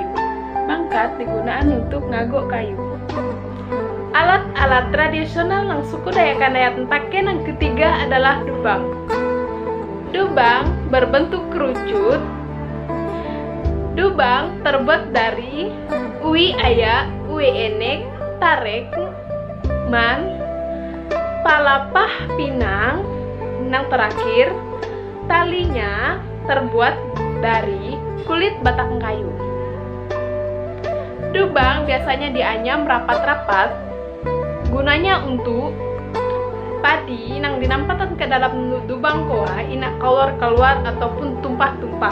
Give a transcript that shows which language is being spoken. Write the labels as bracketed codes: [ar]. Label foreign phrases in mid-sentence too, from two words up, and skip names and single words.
[id] Bangkat digunakan untuk ngagok kayu. Alat-alat tradisional yang suku Dayak Kanayat pakai yang ketiga adalah dubang. Dubang berbentuk kerucut. Dubang terbuat dari [knx] ui ayak, ui enek, [id] tarek, man, palapah pinang, yang terakhir talinya terbuat dari kulit batang kayu. Dubang biasanya dianyam rapat-rapat, gunanya untuk padi yang dinampatkan ke dalam dubang [knx] koa inak [id] keluar ataupun tumpah-tumpah.